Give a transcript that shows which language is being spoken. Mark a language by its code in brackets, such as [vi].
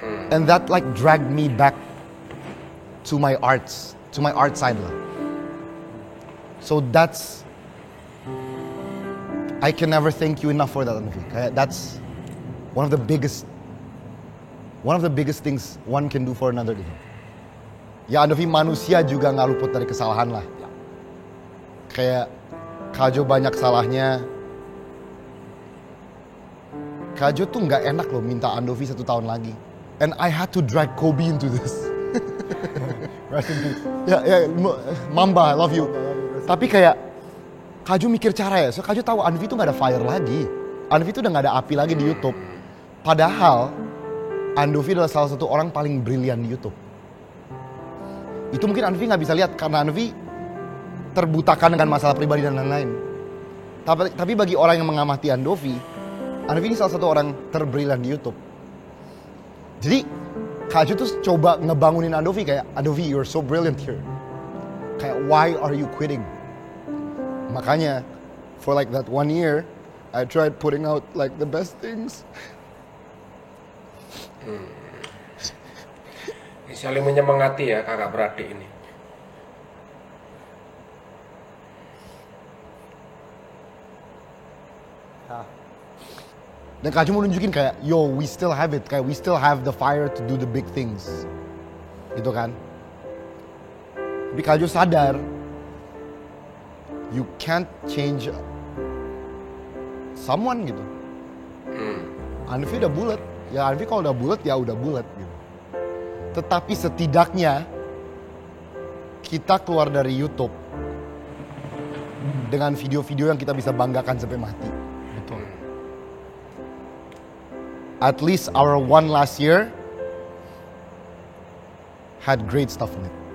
[en] And that like dragged me back to my arts, to my art side [id] lah. [en] So that's, I can never thank you enough for that, Andovi. [id] Kayak [en] that's one of the biggest things one can do for another [id] gitu. Ya Andovi, manusia juga nggak luput dari kesalahan lah. Kayak Kak Jo banyak salahnya. Kak Jo tuh nggak enak loh minta Andovi 1 tahun lagi. [en] And I had to drag Kobe into this. Rest in peace. [id] Ya, Mamba, [en] I love you. [id] Tapi kayak Kak Jo mikir cara ya. [en] So [id] Kak Jo tahu Andovi tuh nggak ada fire lagi. Andovi tuh udah nggak ada api lagi di YouTube. Padahal Andovi adalah salah satu orang paling brilian di YouTube. Itu mungkin Andovi nggak bisa lihat karena Andovi terbutakan dengan masalah pribadi dan lain-lain. Tapi bagi orang yang mengamati Andovi ini salah satu orang terbrilian di YouTube. Jadi Kak Jo tuh coba ngebangunin Andovi kayak, Andovi, [en] you're so brilliant here. Kayak, why are you quitting? [id] Makanya, [en] for like that 1 year, I tried putting out like the best things. [id] Ini saling menyemangati ya kakak beradik ini. Dan Kak Jo mau nunjukin kayak, [en] yo, we still have it. [id] Kayak, [en] we still have the fire to do the big things. [id] Gitu kan. Tapi Kak Jo sadar, [en] you can't change someone [id] gitu. Andovi udah bulat. Ya Andovi kalau udah bulat, ya udah bulat gitu. Tetapi setidaknya, kita keluar dari YouTube dengan video-video yang kita bisa banggakan sampai mati. Betul. [en] At least our one last year had great stuff in it.